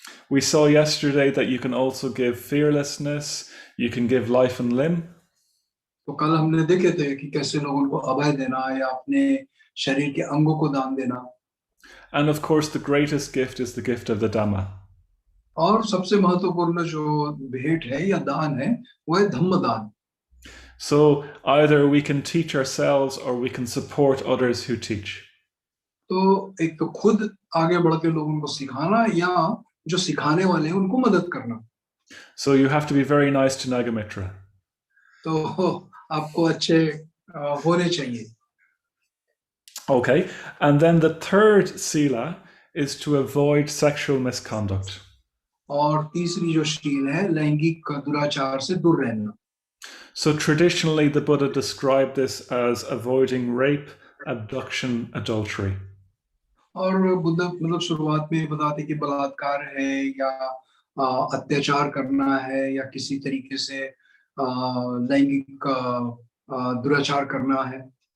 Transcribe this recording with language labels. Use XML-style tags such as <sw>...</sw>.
<en>We saw yesterday that you can also give fearlessness, you can give life and limb.</en> <hi>तो कल हमने देखे थे कि कैसे लोगों को अभय देना या अपने शरीर के अंगों को दान देना.</hi> <en>And of course, the greatest gift is the gift of the Dhamma.</en> <hi>और सबसे महत्वपूर्ण जो भेंट है या दान है वो है धम्म दान.</hi> <en>So either we can teach ourselves or we can support others who teach.</en> <hi>तो एक तो खुद आगे बढ़ के लोगों को सिखाना या जो सिखाने वाले हैं उनको मदद करना.</hi> <en>So you have to be very nice to Nagamitra.</en> <hi>तो आपको अच्छे होने चाहिए.</hi> <en>Okay, and then the third sila is to avoid sexual misconduct.</en> <hi>और तीसरी जो शील है लैंगिक दुराचार से दूर रहना.</hi> <en>So traditionally the Buddha described this as avoiding rape, abduction, adultery.</en> <hi>और बुद्ध मतलब शुरुआत में बताते कि बलात्कार है या अत्याचार करना है या किसी तरीके से लैंगिक दुराचार करना है.</hi>